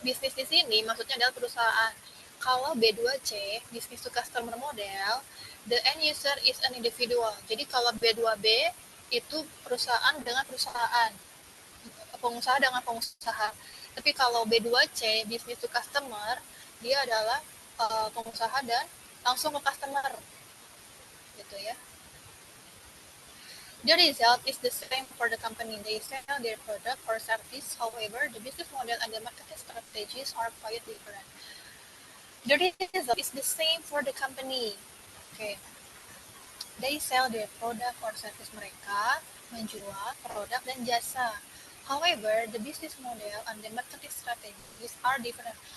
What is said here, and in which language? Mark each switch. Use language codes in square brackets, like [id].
[id] Bisnis di sini maksudnya adalah perusahaan. Kalau [en] B2C, business to customer model, the end user is an individual. [id] Jadi kalau B2B itu perusahaan dengan perusahaan, pengusaha dengan pengusaha. Tapi kalau B2C, business to customer, dia adalah pengusaha dan langsung ke customer gitu ya. [en] The result is the same for the company. They sell their product or service. However, the business model and the marketing strategies are quite different. The result is the same for the company. Okay. They sell their product or service. [id] Mereka menjual produk dan jasa. [en] However, the business model and the marketing strategies are different.